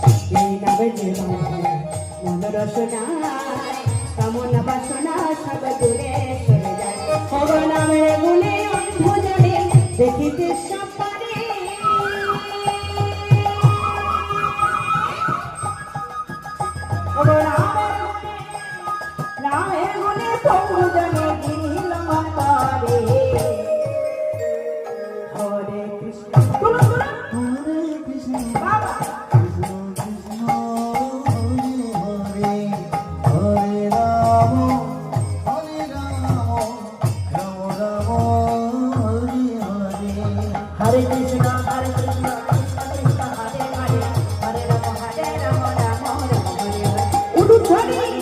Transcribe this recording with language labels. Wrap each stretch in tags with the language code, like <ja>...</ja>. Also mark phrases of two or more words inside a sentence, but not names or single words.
<bn>এই নামে যে মন রসনা কামনা বাসনা সব দূরে সরে যায় ওগো নামের গুণে অন্ধ জনে দেখিতে সব পারে ওগো নামের গুণে অন্ধ জনে দিল মন পারে</bn> <sa>হরে কৃষ্ণ হরে কৃষ্ণ বাবা Hare Krishna, Hare Krishna, Krishna Krishna, Hare Hare, Hare Rama, Rama Rama, Hare Hare.</sa>